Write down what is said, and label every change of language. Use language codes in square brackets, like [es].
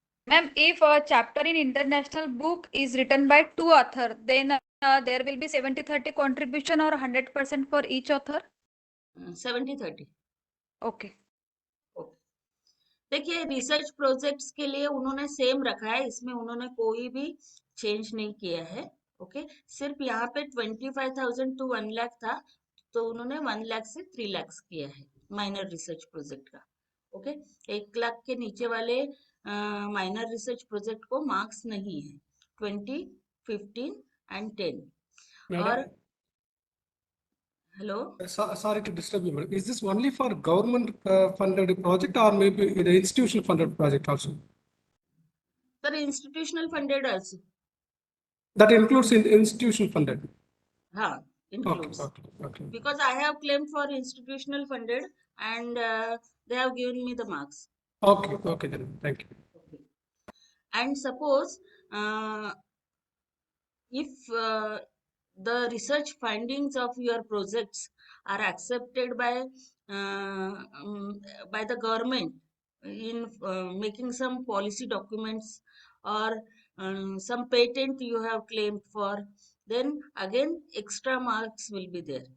[en] Ma'am, if a chapter in international book is written by two authors, then there will be 70-30 contribution or 100% for each author? 70-30. Okay. Okay. [hi] देखिए research projects के लिए उन्होंने same रखा है, इसमें उन्होंने कोई भी चेंज नहीं किया है. ओके. सिर्फ यहाँ पे 25,000 to 1 लाख था, तो उन्होंने 1 लाख से 3 लाख किया है माइनर रिसर्च प्रोजेक्ट का. ओके. 1 लाख के नीचे वाले माइनर रिसर्च प्रोजेक्ट को मार्क्स नहीं है. [en] 20, 15 and 10. और Madam, hello. sorry to disturb you, madam. Is this only for government funded project or maybe the institutional funded project also? Sir institutional funded also. That includes in institutional funded. [hi] हाँ, [en] Okay, includes. okay. Because I have claimed for institutional funded and they have given me the marks. Okay then. Thank you. Okay. And suppose if the research findings of your projects are accepted by the government in making some policy documents or some patent you have claimed for, then again extra marks will be there.